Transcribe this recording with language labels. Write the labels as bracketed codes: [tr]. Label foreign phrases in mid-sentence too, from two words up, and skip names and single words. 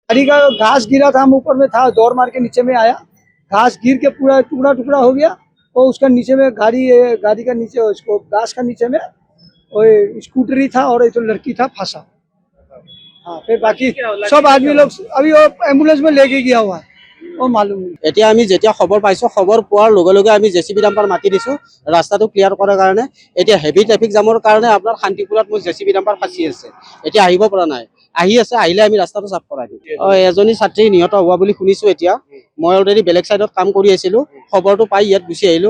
[hi] गाड़ी का घास गिरा था, हम ऊपर में था, दौड़ मार के नीचे में आया, घास गिर के पूरा टुकड़ा टुकड़ा हो गया। और उसका नीचे में गाड़ी का नीचे उसको घास का नीचे में वो स्कूटरी था और एक तो लड़की था फंसा। हाँ, फिर बाकी सब आदमी लोग अभी वो एम्बुलेंस में लेके गया हुआ है, वो मालूम नहीं। [as] এতিয়া আমি যেতিয়া খবৰ পাইছোঁ, খবৰ পোৱাৰ লগে লগে আমি জেচিবি ডাম্পাৰ মাতি দিছোঁ ৰাস্তাটো ক্লিয়াৰ কৰাৰ কাৰণে। এতিয়া [en] heavy traffic jam [as] কাৰণে আপোনাৰ শান্তিপুৰত মোৰ জেচিবি ডাম্পাৰ ফাঁচি আছে, এতিয়া আহিব পৰা নাই। আহি আছে, আহিলে আমি ৰাস্তাটো চাফ কৰাই দিম। এজনী ছাত্ৰী নিহত হোৱা বুলি শুনিছোঁ। এতিয়া মই অলৰেডি বেলেগ ছাইডত কাম কৰি আছিলোঁ, খবৰটো পাই ইয়াত গুচি আহিলোঁ।